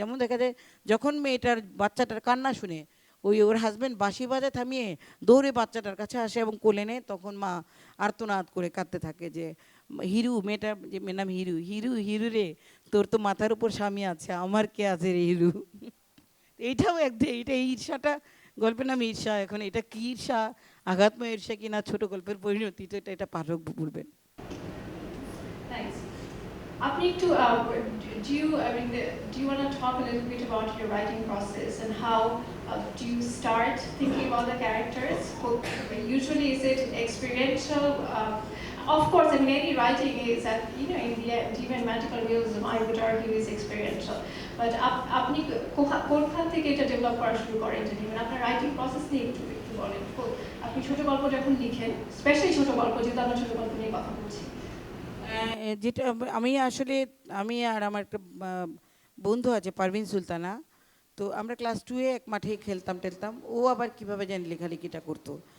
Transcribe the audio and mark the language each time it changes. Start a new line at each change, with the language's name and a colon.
Bangla: যেমন দেখা যায় যখন মেয়েটার বাচ্চাটার কান্না শুনে ওর হাজব্যান্ড বাঁশি বাজা থামিয়ে দৌড়ে বাচ্চাটার কাছে আসে এবং কোলে নেয়, তখন মা আর্তনাদ করে কাঁদতে থাকে যে হিরু, মেয়েটার যে মেয়ের নাম হিরু রে, তোর তো মাথার উপর স্বামী আছে, আমার কে আছে রে হিরু। এইটাও এইটা ঈর্ষাটা, গল্পের নাম ঈর্ষা। এখন এটা কি ঈর্ষা, আঘাতময় ঈর্ষা কিনা ছোট গল্পের পরিণতি, তো এটা পাঠক বলবেন। আপনি একটু
English: do you want to talk a little bit about your writing process and how do you start thinking about the characters? Usually, is it experiential? Of course, I mean, any writing is, at, you know, in the end, even magical realism, I would argue, is experiential.
Bangla: But আপনি কোনখান থেকে এটা develop করা শুরু করেন যদি মানে আপনার রাইটিং প্রসেস নিয়ে একটু একটু বলেন। আপনি ছোট গল্প যখন লিখেন, স্পেশালি ছোট গল্প, যেহেতু আমরা ছোট গল্প নিয়ে কথা বলছি। যেটা আমি আসলে আমি আর আমার একটা বন্ধু আছে পারভিন সুলতানা, তো আমরা ক্লাস 2-এ এক মাঠে খেলতাম টেলতাম, ও আবার কীভাবে জানি লেখালেখিটা করতো।